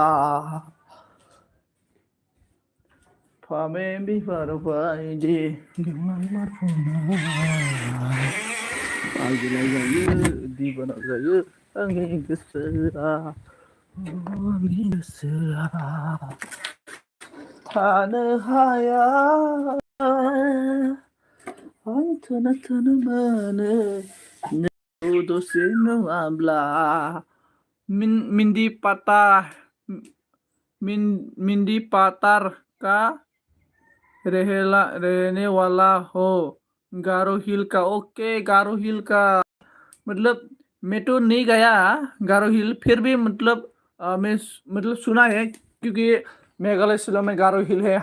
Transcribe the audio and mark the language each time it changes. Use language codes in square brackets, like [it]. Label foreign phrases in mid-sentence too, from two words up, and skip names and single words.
[brx] फामे बिबार बायदि गेवलां मारफुनाय आगोलाव जायो दिबाना जायो आंनि गोसोआ, आंनि गोसोआ थानो हाया। आं थोनो थोनो मोनो नोंखौ दसे नुवाब्ला। [hi] मिंदी पाता, मिंदी पातार का रहने वाला हो गारो हिल का। ओके, गारो हिल का मतलब मैं तो नहीं गया गारो हिल, फिर भी मतलब मैं मतलब सुना है, क्योंकि मेघालय शिलोंग में गारो हिल है।